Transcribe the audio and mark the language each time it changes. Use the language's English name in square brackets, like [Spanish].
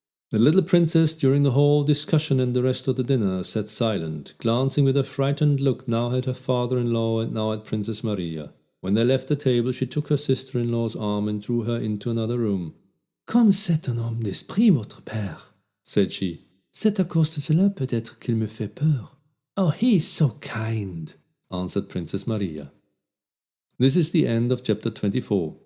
[English] The little princess, during the whole discussion and the rest of the dinner, sat silent, glancing with a frightened look now at her father-in-law and now at Princess Maria. When they left the table, she took her sister-in-law's arm and drew her into another room. [French] "Comme c'est un homme d'esprit, votre père," [English] said she. [French] "C'est à cause de cela peut-être qu'il me fait peur." [English] "Oh, he is so kind," answered Princess Maria. This is the end of chapter 24.